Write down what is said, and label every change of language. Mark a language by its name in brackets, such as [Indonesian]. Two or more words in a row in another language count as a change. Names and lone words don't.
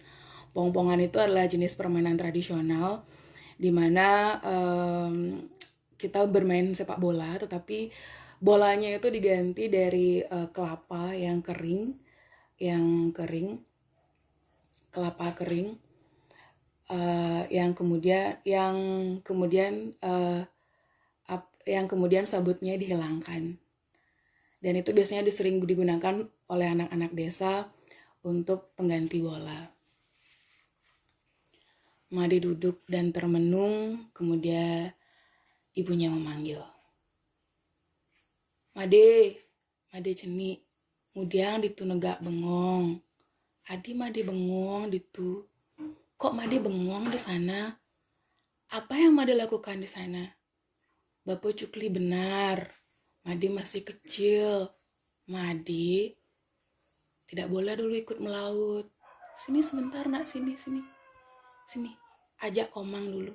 [Indonesian] Pongpongan itu adalah jenis permainan tradisional di mana kita bermain sepak bola, tetapi bolanya itu diganti dari kelapa yang kering, kelapa kering, yang kemudian sabutnya dihilangkan. Dan itu biasanya sering digunakan oleh anak-anak desa untuk pengganti bola. Made duduk dan termenung, kemudian ibunya memanggil. [Balinese] Made ceni, kemudian ditu negak bengong. Adi Made bengong ditu. [Indonesian] Kok Made bengong di sana? Apa yang Made lakukan di sana? Bapak Jukli benar. Made masih kecil. Made tidak boleh dulu ikut melaut. Sini sebentar nak, sini. Ajak Komang dulu.